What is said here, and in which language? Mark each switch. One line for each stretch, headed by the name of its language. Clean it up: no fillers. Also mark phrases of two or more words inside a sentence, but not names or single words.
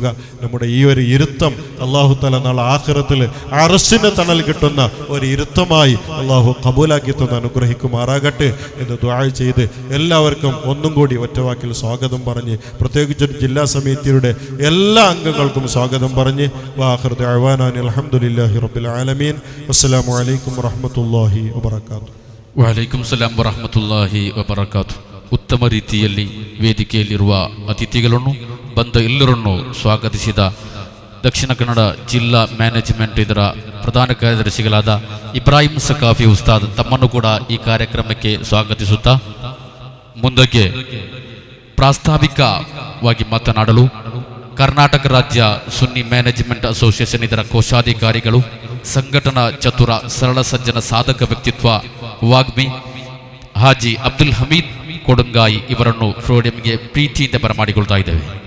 Malayalam: നമ്മുടെ ഈ ഒരു ഇരുത്തം
Arabic: الله تعالى
Malayalam: നാളെ ആഖിറത്തിൽ അർശിന്റെ തണൽ കിട്ടുന്ന ഒരു ഇരുത്തമായി അല്ലാഹു ഖബൂലാക്കി തന്ന് അനുഗ്രഹിക്കുമാറാകട്ടെ എന്ന് ദുആ ചെയ്ത് എല്ലാവർക്കും ഒന്നും കൂടി ഒറ്റവാക്കിൽ സ്വാഗതം പറഞ്ഞ് പ്രത്യേകിച്ച് ജില്ലാ സമിതിയുടെ എല്ലാ അംഗങ്ങൾക്കും സ്വാഗതം പറഞ്ഞ്
Arabic: وآخر دعوانا الحمد لله رب العالمين. السلام عليكم ورحمة الله وبركاته. وعليكم السلام ورحمة الله وبركاته.
Kannada: ಉತ್ತಮ ರೀತಿಯಲ್ಲಿ ವೇದಿಕೆಯಲ್ಲಿರುವ ಅತಿಥಿಗಳನ್ನು ಬಂದ ಎಲ್ಲರನ್ನು ಸ್ವಾಗತಿಸಿದ ದಕ್ಷಿಣ ಕನ್ನಡ ಜಿಲ್ಲಾ ಮ್ಯಾನೇಜ್ಮೆಂಟ್ ಇದರ ಪ್ರಧಾನ ಕಾರ್ಯದರ್ಶಿಗಳಾದ ಇಬ್ರಾಹಿಂ ಸಕಾಫಿ ಉಸ್ತಾದ್ ತಮ್ಮನ್ನು ಕೂಡ ಈ ಕಾರ್ಯಕ್ರಮಕ್ಕೆ ಸ್ವಾಗತಿಸುತ್ತಾ ಮುಂದಕ್ಕೆ ಪ್ರಾಸ್ತಾವಿಕವಾಗಿ ಮಾತನಾಡಲು ಕರ್ನಾಟಕ ರಾಜ್ಯ ಸುನ್ನಿ ಮ್ಯಾನೇಜ್ಮೆಂಟ್ ಅಸೋಸಿಯೇಷನ್ ಇದರ ಕೋಶಾಧಿಕಾರಿಗಳು, ಸಂಘಟನಾ ಚತುರ, ಸರಳ ಸಜ್ಜನ, ಸಾಧಕ ವ್ಯಕ್ತಿತ್ವ, ವಾಗ್ಮಿ ಹಾಜಿ ಅಬ್ದುಲ್ ಹಮೀದ್ ಕೊಡಂಗಾಯಿ ಇವರನ್ನು ಫ್ರೋಡಿಯಂಗೆ ಪ್ರೀತಿಯಿಂದ ಬರಮಾಡಿಕೊಳ್ತಾ ಇದ್ದೇವೆ.